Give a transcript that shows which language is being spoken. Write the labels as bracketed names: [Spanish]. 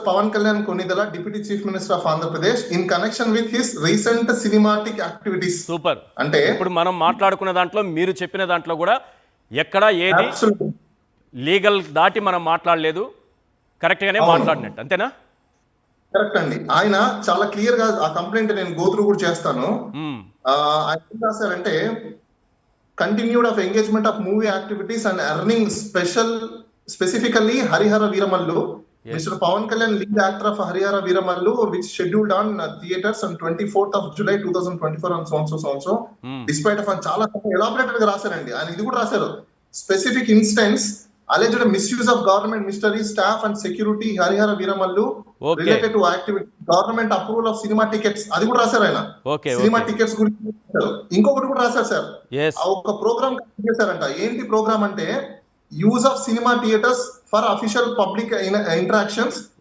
[English] Pawan Kalyan Konidala, Deputy Chief Minister of Andhra Pradesh, in connection with his recent cinematic activities. [Telugu] Super. అంటే ఇప్పుడు మనం మాట్లాడుకున్న దాంట్లో మీరు చెప్పిన దాంట్లో కూడా ఎక్కడ ఏది లీగల్ దాటి మనం మాట్లాడలేదు, కరెక్ట్గానే మాట్లాడినట్టు అంతేనా? కరెక్ట్ అండి. ఆయన చాలా క్లియర్ గా ఆ కంప్లైంట్ నేను గోత్రూ కూడా చేస్తాను. ఆయన ఏం రాశారంటే [English] continued of engagement of movie activities and earning specifically [Telugu] Harihara Veeramallu. [English] Mr. Pawan Kalyan, lead actor of Harihara Veeramallu, which scheduled on theaters on 24th of July 2024 and so on. Despite of [Telugu] చాలా elaborated గా రాశారండి ఆయన. ఇది కూడా రాశారు, [English] Specific instance alleged misuse of government ministry staff and security Harihara Veeramallu related to activity government approval of cinema tickets. [Telugu] అది కూడా రాశారు ఆయన. సినిమా టికెట్స్ గురించి ఇంకొకటి కూడా రాశారు సార్. ఒక ప్రోగ్రామ్ చేశారంట. ఏంటి ప్రోగ్రామ్ అంటే [English] Use of cinema theatres for official public interactions.